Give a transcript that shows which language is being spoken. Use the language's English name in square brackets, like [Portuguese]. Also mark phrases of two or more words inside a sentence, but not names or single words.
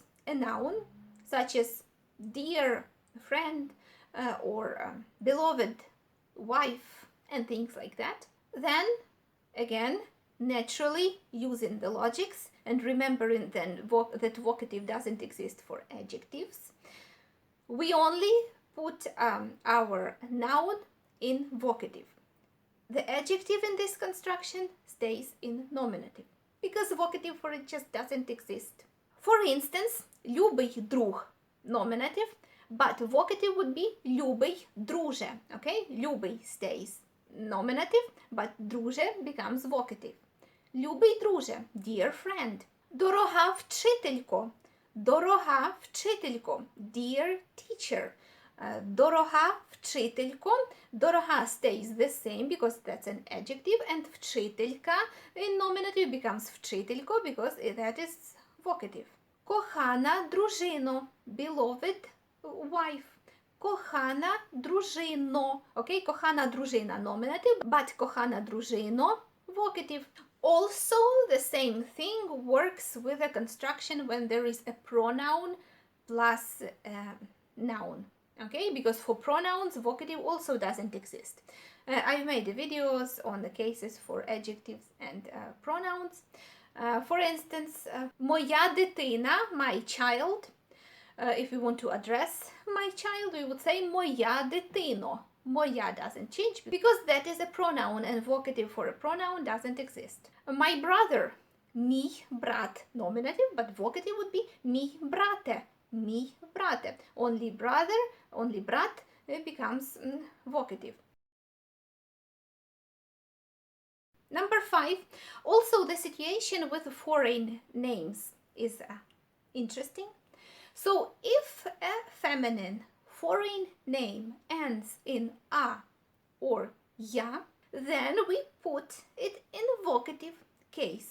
[English] a noun, such as dear friend or beloved wife and things like that, then again, naturally using the logics and remembering then that vocative doesn't exist for adjectives, we only put our noun in vocative. The adjective in this construction stays in nominative, because vocative for it just doesn't exist. For instance, [Ukrainian] любий друг, [English] nominative, but vocative would be [Ukrainian] любий друже, [English] okay? Любий stays nominative, but друже becomes vocative. [Ukrainian] Любий друже, [English] dear friend. [Ukrainian] Дорога вчителько, [English] dear teacher. [Ukrainian] Дорога вчителько. [English] Дорога stays the same because that's an adjective, and вчителька in nominative becomes вчителько because that is vocative. [Ukrainian] Кохана дружино, [English] beloved wife. [Ukrainian] Кохана дружино. [English] Okay, [Ukrainian] кохана дружина [English] nominative, but [Ukrainian] кохана дружино [English] vocative. Also, the same thing works with a construction when there is a pronoun plus noun. Okay, because for pronouns, vocative also doesn't exist. I've made videos on the cases for adjectives and pronouns. For instance, [Ukrainian] моя дитина, [English] my child. If we want to address my child, we would say [Ukrainian] моя дитино. [English] Моя doesn't change because that is a pronoun, and vocative for a pronoun doesn't exist. My brother, [Ukrainian] мій брат, [English] nominative, but vocative would be [Ukrainian] мій брате. Мій брате. [English] Only brother, only brat becomes vocative. Number 5, also the situation with foreign names is interesting. So if a feminine foreign name ends in a or ya, then we put it in vocative case.